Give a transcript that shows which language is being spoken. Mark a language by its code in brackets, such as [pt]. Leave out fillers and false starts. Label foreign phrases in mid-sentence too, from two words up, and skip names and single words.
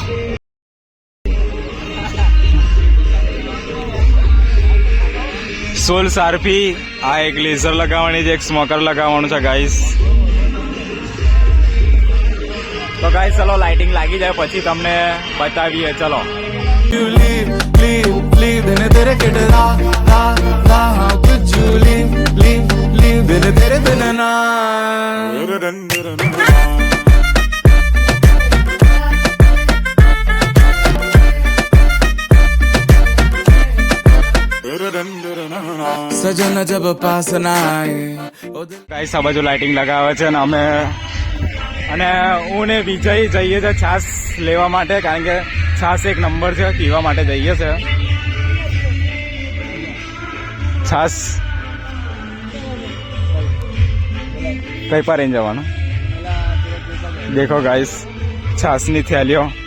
[gu] સોલ સારફી. આ એક લેઝર લગાવવાની છે, એક સ્મોકર લગાવવાનું છે ગાઈસ. તો ગાઈસ ચલો લાઇટિંગ લાગી જાય પછી તમને બતાવીએ. ચલો [en] You leave, leave, leave, [hi] बिन तेरे के डरा, रा, रा, [en] how could you leave, leave, leave, [hi] बिन तेरे बिन ना. सजन जब पास ना आए ओ दिल [gu] ગાઈસ આ બાજુ લાઇટિંગ લગાવે છે ને અમે અને હું ને વિજય જઈએ છે છાસ લેવા માટે, કારણ કે છાસ એક નંબર છે, પીવા માટે જઈએ છે છાસ. કઈ પર રહીને જવાનું દેખો ગાઈસ, છાસની થેલીઓ.